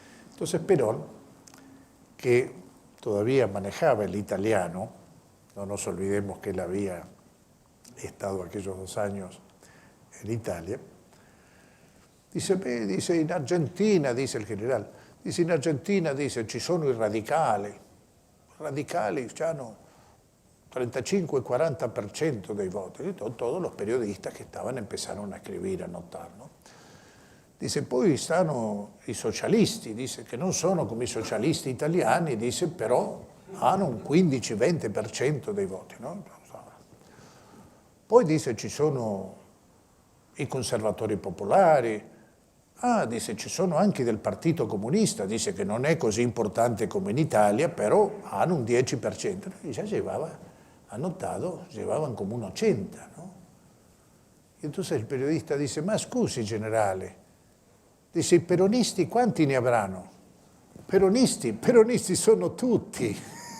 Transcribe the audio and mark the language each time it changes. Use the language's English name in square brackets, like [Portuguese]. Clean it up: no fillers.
[Spanish] Entonces Perón, que todavía manejaba el italiano, no nos olvidemos que él había estado aquellos 2 años en Italia, dice, [Italian] in Argentina, dice il generale, dice, in Argentina, dice, ci sono i radicali hanno 35-40% dei voti, [Spanish] todos los periodistas que estaban empezaron a escribir, a notar, ¿no? [Italian] Dice, poi stanno i socialisti, dice, che non sono come i socialisti italiani, dice, però hanno un 15-20% dei voti, no? Poi dice, ci sono i conservatori popolari, dice, ci sono anche del Partito Comunista, dice che non è così importante come in Italia, però hanno un 10%. [Spanish] Y ya anotado, llevaban como un 80%, ¿no? Y entonces el periodista dice, [Italian] ma scusi generale, dice, i peronisti quanti ne avranno? Peronisti sono tutti.